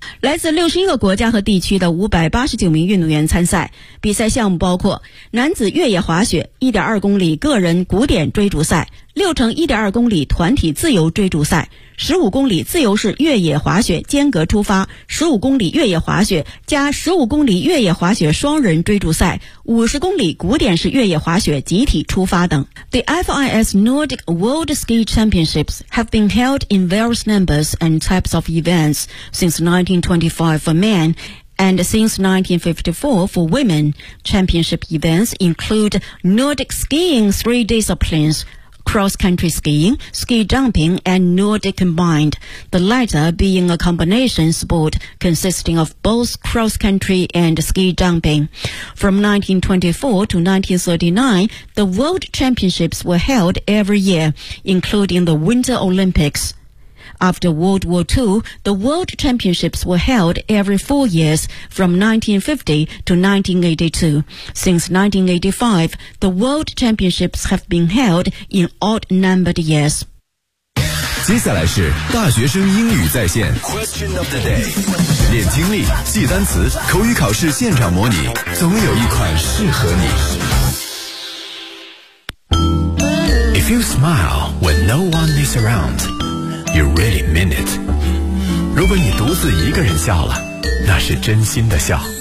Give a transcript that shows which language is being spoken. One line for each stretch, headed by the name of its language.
Chinese: 来自61个国家和地区的589名运动员参赛，比赛项目包括男子越野滑雪 1.2 公里个人古典追逐赛、6乘 1.2 公里团体自由追逐赛、15公里自由式越野滑雪间隔出发、15公里越野滑雪加15公里越野滑雪双人追逐赛、50公里古典式越野滑雪集体出发等。
English: The FIS Nordic World Ski Championships have been held in various numbers and types of events since 1925 for men and since 1954 for women. Championship events include Nordic skiing three disciplinescross-country skiing, ski jumping, and Nordic combined, the latter being a combination sport consisting of both cross-country and ski jumping. From 1924 to 1939, the World Championships were held every year, including the Winter Olympics. After World War II, the World Championships were held every 4 years, from 1950 to 1982. Since 1985, the World Championships have been held in odd-numbered years.
Chinese: 接下来是大学生英语在线
English: Question of the day.
Chinese: 练听力，记单词，口语考试现场模拟，总有一款适合你。
English: If you smile when no one is around,You really mean it.
Chinese: 如果你独自一个人笑了，那是真心的笑。